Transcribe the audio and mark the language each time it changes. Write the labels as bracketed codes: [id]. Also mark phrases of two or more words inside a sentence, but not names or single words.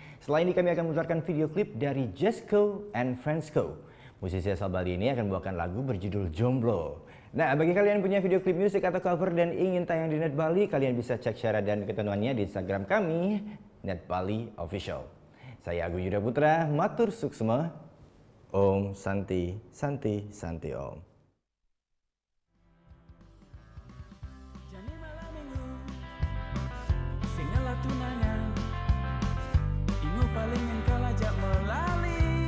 [id] Setelah ini kami akan memutarkan video klip dari Jesco and Friendsco. Musisi asal Bali ini akan membawakan lagu berjudul Jomblo. Nah, bagi kalian yang punya video klip musik atau cover dan ingin tayang di Net Bali, kalian bisa cek syarat dan ketentuannya di Instagram kami, Net Bali Official. Saya Agung Yuda Putra, [ban] matur suksma, Om Santi, Santi, Santi Om. Jani malam minggu, singalah tunangan, ingu paling engkau ajak melali.